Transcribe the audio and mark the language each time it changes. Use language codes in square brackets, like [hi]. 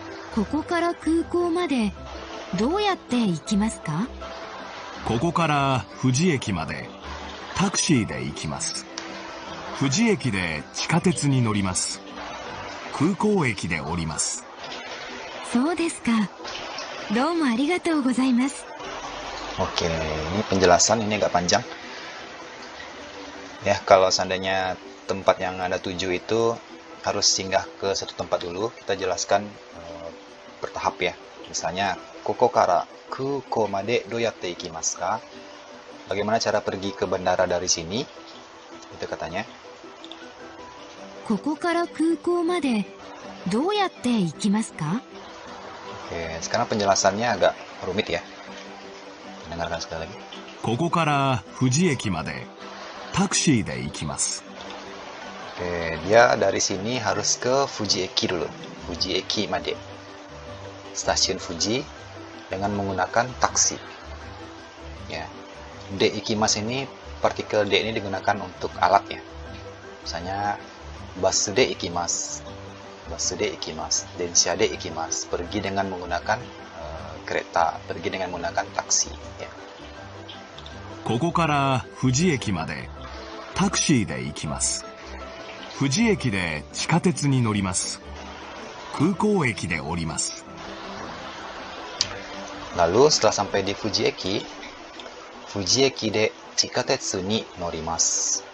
[ja] ここから空港までどうやって行きますか？ここから富士駅までタクシーで行きます。富士駅で地下鉄に乗ります。空港駅で降ります。そうですか。どうもありがとうございます。 [id] Oke, ini penjelasan ini agak panjang. Ya, kalau seandainya tempat yang ada 7 itu harus singgah ke satu tempat dulu, kita jelaskan bertahap ya. Misalnya, [ja] koko kara kuko made doyatte ikimasu ka? [id] Bagaimana cara pergi ke bandara dari sini? Itu katanya. [ja] ここから空港までどうやって行きますか? [id] Oke, sekarang penjelasannya agak rumit ya. Dengarkan sekali lagi. [ja] ここから富士駅までタクシーで行きます。 [id] Oke, dia dari sini harus ke Fuji Eki dulu. [ja] Fuji Eki made. [id] Stasiun Fuji dengan menggunakan taksi. Ya. [ja] De ikimasu [id] ini, partikel de ini digunakan untuk alat ya. Misalnya [ja] basu de ikimasu. Basu de ikimasu. Densha de ikimasu. [id] Pergi dengan menggunakan kereta, pergi dengan menggunakan taksi ya. [ja] ここから富士駅までタクシーで行きます。富士駅で地下鉄に乗ります。空港駅で降ります。 [id] Lalu setelah sampai di [ja] Fuji Eki de chikatetsu ni norimasu.